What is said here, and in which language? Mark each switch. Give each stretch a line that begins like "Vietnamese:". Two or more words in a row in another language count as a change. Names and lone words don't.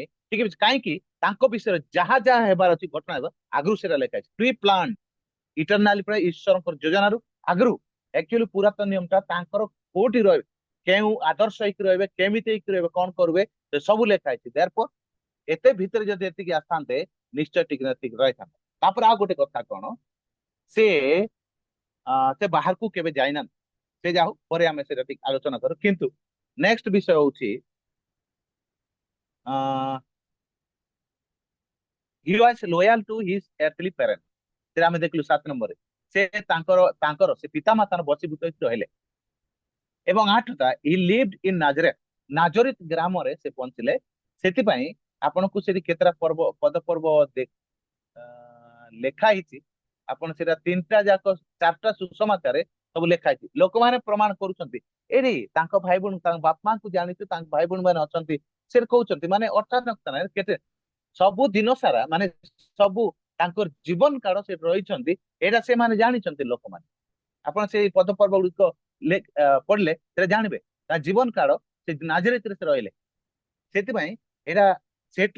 Odia: ଟିକେ ବି କାହିଁକି ତାଙ୍କ ବିଷୟରେ ଯାହା ଯାହା ହେବାର ଅଛି ଘଟଣା ହେବ ଆଗରୁ ସେଟା ଲେଖା ଅଛି
English: pre plan eternally
Odia: ପ୍ରାୟ ଈଶ୍ୱରଙ୍କର ଯୋଜନାରୁ ଆଗରୁ ଆକ୍ଚୁଆଲି ପୁରାତନ ନିୟମଟା ତାଙ୍କର କୋଉଠି ରହିବେ କେଉଁ ଆଦର୍ଶ ହେଇକି ରହିବେ କେମିତି ହେଇକି ରହିବେ କଣ କରିବେ ସେ ସବୁ ଲେଖା ହେଇଛି ଦେୟରଫୋର ଏତେ ଭିତରେ ଯଦି ଏତିକି ଆସିଥାନ୍ତେ ନିଶ୍ଚୟ ଟିକେ ନା ଟିକେ ରହିଥାନ୍ତେ ତାପରେ ଆଉ ଗୋଟେ କଥା କଣ ସେ ସେ ବାହାରକୁ କେବେ ଯାଇନାହାନ୍ତି ସେ ଯାଉ ପରେ ଆମେ ସେଟା ଟିକେ ଆଲୋଚନା କରୁ କିନ୍ତୁ ନେକ୍ସଟ ବିଷୟ ହଉଛି
English: he was loyal to his earthly parents
Odia: ସେଟା ଆମେ ଦେଖିଲୁ 7 ନମ୍ବରରେ ସେ ତାଙ୍କର ସେ ପିତା ମାତାର ବଶୀଭୂତ ହେଇକି ରହିଲେ ଏବଂ 8ଟା
English: he lived in Nazareth
Odia: ନାଜରିତ ଗ୍ରାମରେ ସେ ପହଞ୍ଚିଲେ ସେଥିପାଇଁ ଆପଣଙ୍କୁ ସେଠି କେତେଟା ପଦପର୍ବ ଲେଖା ହେଇଛି ଆପଣ ସେଟା 3ଟା ଯାକ 4ଟା ସୁସମାଚାରରେ ସବୁ ଲେଖା ହେଇଛି ଲୋକମାନେ ପ୍ରମାଣ କରୁଛନ୍ତି ଏଠି ତାଙ୍କ ଭାଇ ଭଉଣୀ ତାଙ୍କ ବାପା ମାଙ୍କୁ ଜାଣିଛୁ ତାଙ୍କ ଭାଇ ଭଉଣୀ ମାନେ ଅଛନ୍ତି ସେ କହୁଛନ୍ତି ମାନେ ଅର୍ଥାତ୍ କେତେ ସବୁ ଦିନ ସାରା ମାନେ ସବୁ ତାଙ୍କର ଜୀବନ କାଳ ସେ ରହିଛନ୍ତି ଏଇଟା ସେମାନେ ଜାଣିଛନ୍ତି ଲୋକମାନେ ଆପଣ ସେଇ ପଦପର୍ବ ଗୁଡିକ ପଢିଲେ ସେଟା ଜାଣିବେ ତା ଜୀବନ କାଳ ସେ ନାଜରିତରେ ସେ ରହିଲେ ସେଥିପାଇଁ ଏଇଟା ସେଠୁ